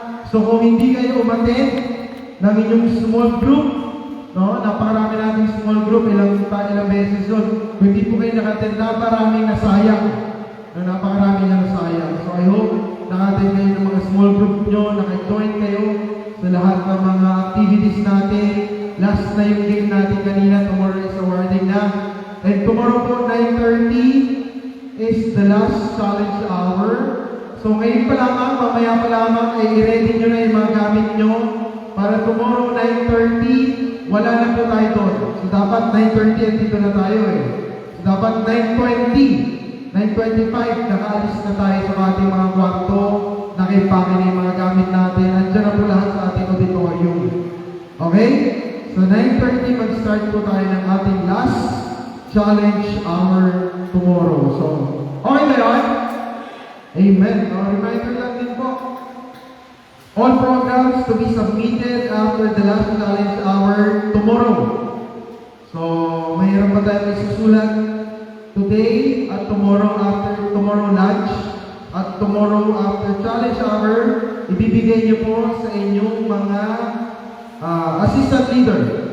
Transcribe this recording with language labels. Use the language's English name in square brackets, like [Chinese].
[Filipino] So, kung hindi kayo umattend ng inyong small group, no, napakarami nating small group, ilang beses yun. Kung hindi po kayo nakattend, napakarami nasayang. No, napakarami na nasayang. So, [English] I hope [Filipino] nakattend kayo ng mga small group nyo, naka-join kayo sa lahat ng mga activities natin. Last na yung game natin kanina, [English] tomorrow is awarding [Filipino] na. [English] And tomorrow [Filipino] po, [English] 9:30 is the last challenge hour. [Filipino] So ngayon pa lamang, mamaya pa lamang, ay i-ready nyo na yung mga gamit nyo para tomorrow, 9:30, wala na po tayo doon. So dapat 9:30 at dito na tayo eh. So dapat 9:20, 9:25, nakaalis na tayo sa ating mga kwarto, nakipake na yung mga gamit natin, andyan na po lahat sa ating auditorium. Okay? So 9:30 mag-start po tayo ng ating [English] last challenge hour tomorrow. [Filipino] So, okay ba yun? Amen. Reminder lang din po. [English] All programs to be submitted after the last challenge hour tomorrow. [Filipino] So, mayroon pa tayo isusulat today at tomorrow after tomorrow lunch at tomorrow after challenge hour. Ibibigay niyo po sa inyong mga assistant leader.